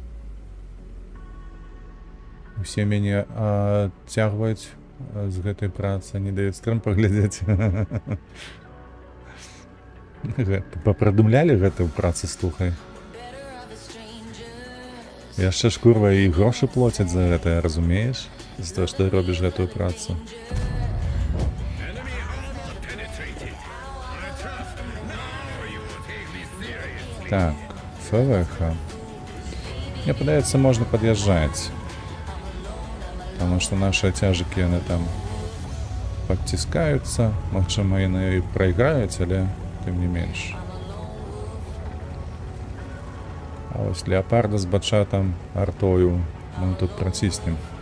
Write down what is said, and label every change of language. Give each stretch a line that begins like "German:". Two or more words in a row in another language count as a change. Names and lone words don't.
Belarusian: Усе мяне адцягваюць з гэтай працы, не даюць стрым паглядзець. Папрадумлялі гэтую працу, слухай. Яшчэ ж, курва, і грошы плоцяць за гэта, разумееш? За то, што робіш гэтую працу.
English: Enemy armor penetrated. I trust now you will take me seriously.
Belarusian: Так, ФВХ. Мне падаецца, можна пад'язджаць. Таму што нашы цяжыкі, яны там падціскаюцца. Магчыма, яны і прайграюць, але тым не менш. А вось леапарда з бачатам, артою мы тут праціснем.